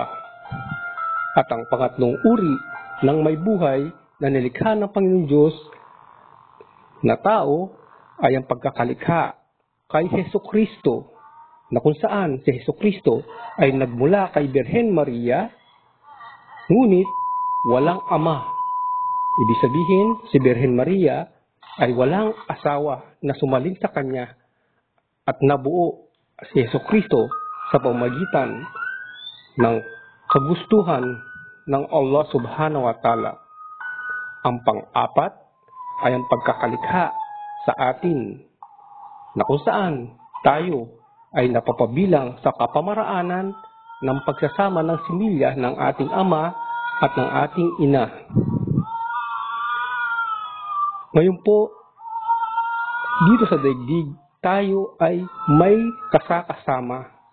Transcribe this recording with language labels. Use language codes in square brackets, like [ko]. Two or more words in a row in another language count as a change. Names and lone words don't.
[tl] At ang pangatlong uri ng may buhay na nilikha ng Panginoon Diyos na tao ay ang pagkakalikha kay Hesukristo, na kung saan si Hesukristo ay nagmula kay Birhen Maria, ngunit walang ama. Ibig sabihin, si Birhen Maria ay walang asawa na sumaling sa kanya at nabuo si Hesukristo sa pamamagitan ng kagustuhan ng Allah [ar] سبحانه وتعالى. [tl] Ang pang-apat ay ang pagkakalikha sa atin, na kung saan tayo ay napapabilang sa kapamaraanan ng pagsasama ng similya ng ating ama at ng ating ina. Ngayon po, dito sa daigdig, tayo ay may kasakasama.